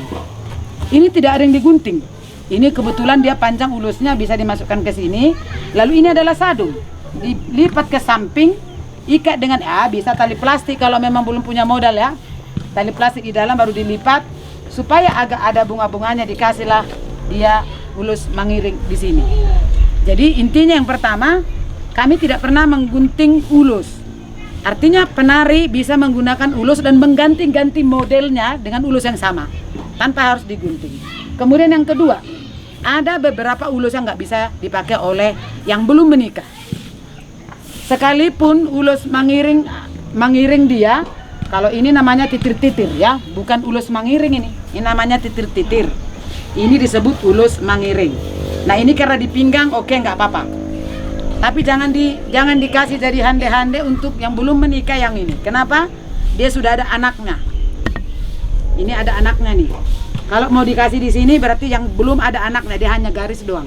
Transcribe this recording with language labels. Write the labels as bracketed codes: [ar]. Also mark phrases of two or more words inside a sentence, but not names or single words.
[id] Ini tidak ada yang digunting. Ini kebetulan dia panjang ulusnya, bisa dimasukkan ke sini. Lalu ini adalah sadung. Dilipat ke samping, ikat dengan bisa tali plastik kalau memang belum punya modal ya. Tali plastik di dalam baru dilipat supaya agak ada bunga-bunganya, dikasihlah dia ulus mangiring di sini. Jadi intinya yang pertama, kami tidak pernah menggunting ulus. Artinya penari bisa menggunakan ulus dan mengganti-ganti modelnya dengan ulus yang sama tanpa harus digunting. Kemudian yang kedua, ada beberapa ulus yang nggak bisa dipakai oleh yang belum menikah. Sekalipun ulus mangiring dia, kalau ini namanya titir-titir ya, bukan ulus mangiring ini namanya titir-titir. Ini disebut ulus mangiring. Nah, ini karena di pinggang, oke, nggak apa-apa. Tapi jangan dikasih jadi hande-hande untuk yang belum menikah yang ini. Kenapa? Dia sudah ada anaknya. Ini ada anaknya nih. Kalau mau dikasih di sini berarti yang belum ada anaknya, dia hanya garis doang.